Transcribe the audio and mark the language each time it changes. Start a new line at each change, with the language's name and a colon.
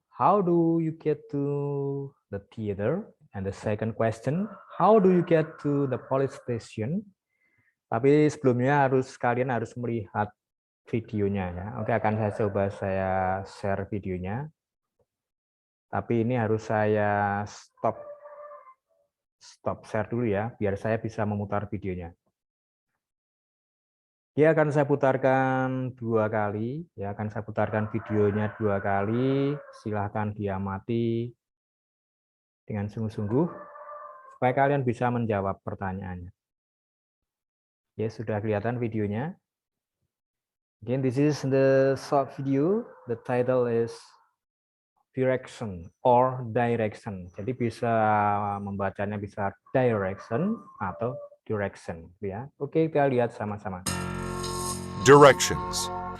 English: How do you get to the theater? And the second question, how do you get to the police station?
Indonesian: Tapi sebelumnya kalian harus melihat videonya ya. Oke, akan saya coba share videonya. Tapi ini harus saya stop share dulu ya, biar saya bisa memutar videonya. Ya, akan saya putarkan 2 kali, ya akan saya putarkan videonya 2 kali. Silahkan diamati dengan sungguh-sungguh supaya kalian bisa menjawab pertanyaannya. Ya, sudah kelihatan videonya.
English: Again, this is the short video. The title is direction or direction.
Indonesian: Jadi bisa membacanya bisa direction atau direction, ya. Oke, kita lihat sama-sama.
English: Directions.